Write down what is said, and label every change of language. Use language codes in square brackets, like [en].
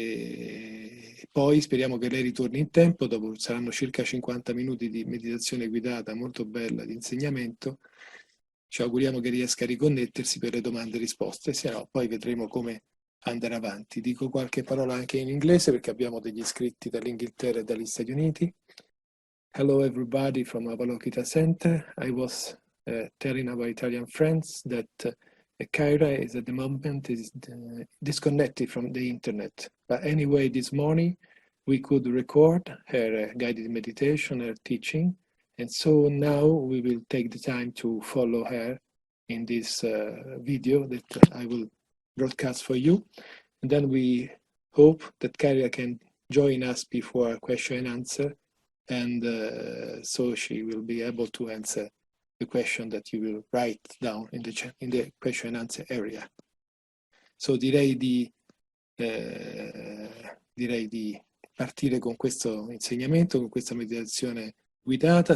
[it] E poi speriamo che lei ritorni in tempo, dopo saranno circa 50 minuti di meditazione guidata molto bella di insegnamento. Ci auguriamo che riesca a riconnettersi per le domande e risposte, se no poi vedremo come andare avanti. Dico qualche parola anche in inglese perché abbiamo degli iscritti dall'Inghilterra e dagli Stati Uniti. [en] Hello everybody from Avalokita Center. I was telling our Italian friends that Kaira is at the moment disconnected from the internet. But anyway, this morning we could record her guided meditation, her teaching. And so now we will take the time to follow her in this video that I will broadcast for you. And then we hope that Kaira can join us before question and answer. And so she will be able to answer the question that you will write down in the question and answer area. [it] So direi di partire con questo insegnamento, con questa meditazione guidata.